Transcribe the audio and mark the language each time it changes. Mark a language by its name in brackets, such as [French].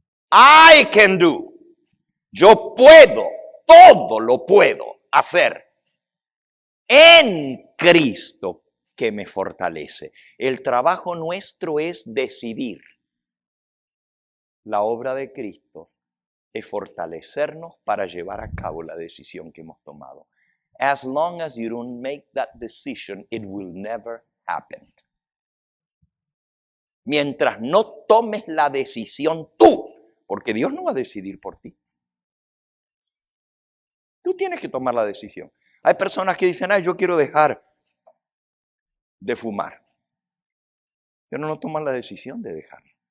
[English] I can do. [Spanish] Yo puedo, todo lo puedo hacer en Cristo que me fortalece. El trabajo nuestro es decidir. La obra de Cristo es fortalecernos para llevar a cabo la decisión que hemos tomado. [English] As long as you don't make that decision, it will never happen. [Spanish] Mientras no tomes la decisión tú, porque Dios no va a decidir por ti. Tú tienes que tomar la decisión. Hay personas que dicen, yo quiero dejar de fumar, pero no toman la decisión de dejarlo.